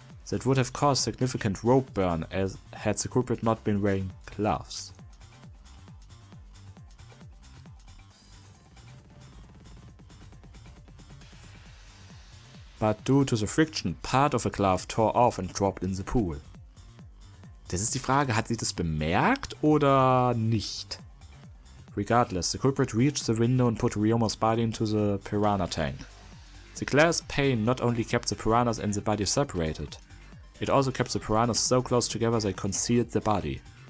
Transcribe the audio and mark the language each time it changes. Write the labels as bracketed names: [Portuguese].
[English] That would have caused significant rope burn as had the culprit not been wearing gloves. But due to the friction, part of a glove tore off and dropped in the pool. [German] Das ist die Frage, hat sie das bemerkt oder nicht? [English] Regardless, the culprit reached the window and put Ryoma's body into the piranha tank. The glass pane not only kept the piranhas and the body separated, it also kept the piranhas so close together they concealed the body.